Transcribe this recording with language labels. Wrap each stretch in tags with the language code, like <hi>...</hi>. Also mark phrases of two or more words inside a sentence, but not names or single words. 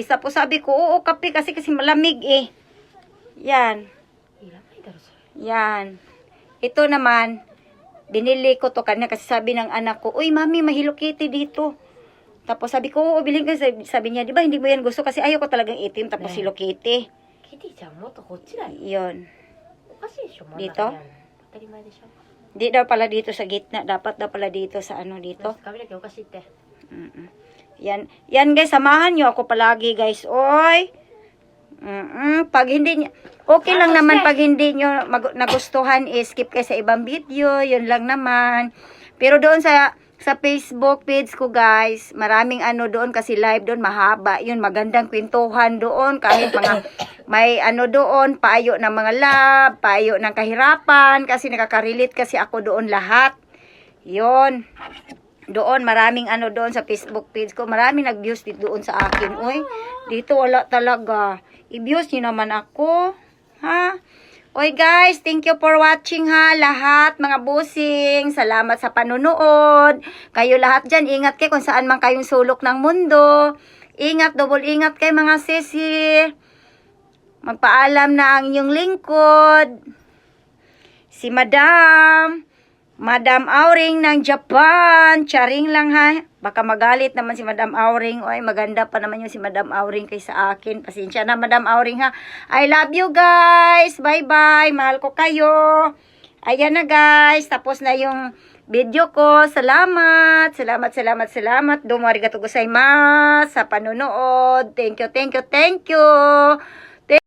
<tl>Tapos sabi ko, oo kape kasi malamig Yan. Yan. Ito naman. Binili ko to kanina kasi sabi ng anak ko, uy mami, may Hello Kitty dito. Tapos sabi ko, oo, bilhin ko. Sabi niya, di ba hindi mo yan gusto? Kasi ayaw ko talagang itim. Tapos Hello Kitty.</tl> <ja>キティちゃんもっとこっちだよ。</ja> <tl>Yun.</tl> <ja>おかしいでしょ。</ja> <tl>Dito?</tl> <ja>当たり前でしょ。</ja> <tl>Di daw pala dito sa gitna. Dapat daw pala dito sa dito.</tl> <ja>髪の毛おかしいって。</ja> <tl>Yan. Yan guys, samahan nyo ako palagi guys. Oy. Pag hindi nyo, okay lang naman pag hindi nyo nagustuhan, skip kayo sa ibang video. Yun lang naman. Pero doon sa Facebook page ko guys, maraming doon kasi live doon, mahaba. Yun, magandang kwentuhan doon. Kahit mga may doon, payo ng mga love, payo ng kahirapan. Kasi nakaka-relate kasi ako doon lahat. Yun. Doon, maraming doon sa Facebook page ko. Maraming nag-views doon sa akin. Uy, dito wala talaga. I-views nyo naman ako. Ha? Oy guys,</tl> <en>thank you for watching</en> <tl>ha. Lahat, mga busing. Salamat sa panunood. Kayo lahat dyan, ingat kayo kung saan man kayong sulok ng mundo. Ingat, double ingat kayo mga sisi. Magpaalam na ang inyong lingkod. Si Madam Auring ng Japan. Charing lang ha. Baka magalit naman si Madam Auring. Oy, maganda pa naman yung si Madam Auring kaysa akin. Pasensya na Madam Auring ha.</tl> <en>I love you guys. Bye-bye.</en> <tl>Mahal ko kayo. Ayan na guys. Tapos na yung video ko. Salamat. Salamat.</tl> <ja>どうもありがとうございます</ja> <tl>sa panonood.</tl> <en>Thank you.</en>